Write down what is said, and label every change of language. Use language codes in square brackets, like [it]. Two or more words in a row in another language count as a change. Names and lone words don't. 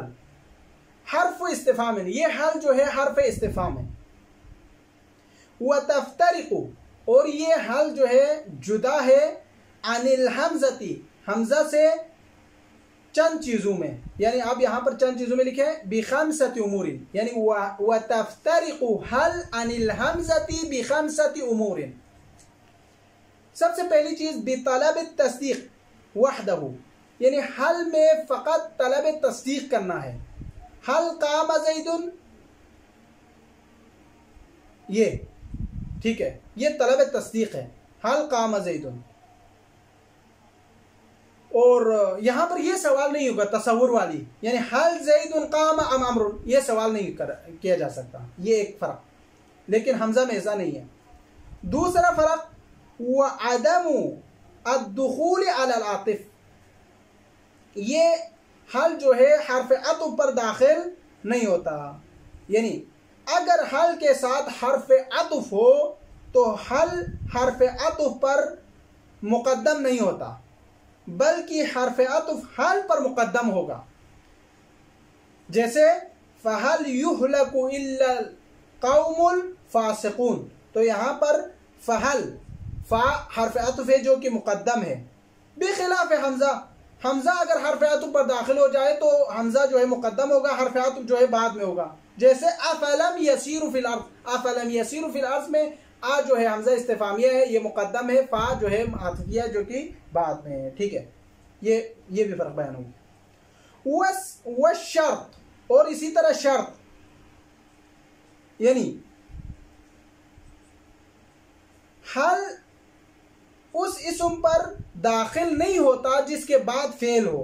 [hi] हर्फ इस्तिफ़ाम है, ये हल जो है हर्फ इस्तिफ़ाम है। [ar] وتفترق [hi] और ये हल जो है जुदा है [ar] عن الهمزة, [hi] हमज़ा से चंद चीज़ों में, यानी आप यहाँ पर चंद चीज़ों में लिखे [ar] بخمسة أمور, [hi] यानी [ar] وتفترق هل عن الهمزة بخمسة أمور. [hi] सबसे पहली चीज़ [ar] بطلب التصديق وحده, [hi] यानी हल में फ़कत तलब तस्दीक करना है। [ar] هل قام زيد, [hi] ये ठीक है, ये तलब तस्दीक है, [ar] هل قام زيد. [hi] और यहां पर यह सवाल नहीं होगा तसव्वुर वाली, यानी [ar] هل زيد قام أم عمرو, [hi] यह सवाल नहीं किया जा सकता, ये एक फ़र्क। लेकिन हमज़ा में ऐसा नहीं है। दूसरा फ़र्क [ar] وعدم الدخول على العاطف, [hi] ये हल जो है हर्फ अत्फ़ पर दाखिल नहीं होता, यानी अगर हल के साथ हर्फ अत्फ़ हो तो हल हर्फ अत्फ़ पर मुक़द्दम नहीं होता, बल्कि हर्फ अत्फ़ हल पर मुक़द्दम होगा। जैसे [ar] فهل يهلك إلا القوم الفاسقون, [hi] तो यहाँ पर फ़हल फ़ा हर्फ अत्फ़ है जो कि मुक़द्दम है, बेखिलाफ़ हमज़ा। हमज़ा अगर हर्फ अत्फ़ पर दाखिल हो जाए तो हमज़ा जो है मुक़द्दम होगा, हर्फ अत्फ़ जो है बाद में होगा। जैसे [ar] أفلم يسيروا في الأرض, أفلم يسيروا في الأرض [hi] में आ जो है हमज़ा इस्तिफ़ामिया है, ये मुक़द्दम है, फ़ा जो है आतिफ़िया जो कि बाद में है। ठीक है, ये भी फ़र्क बयान होगा। [ar] والشرط, [hi] और इसी तरह शर्त, यानी हल उस इस्म पर दाखिल नहीं होता जिसके बाद फेल हो।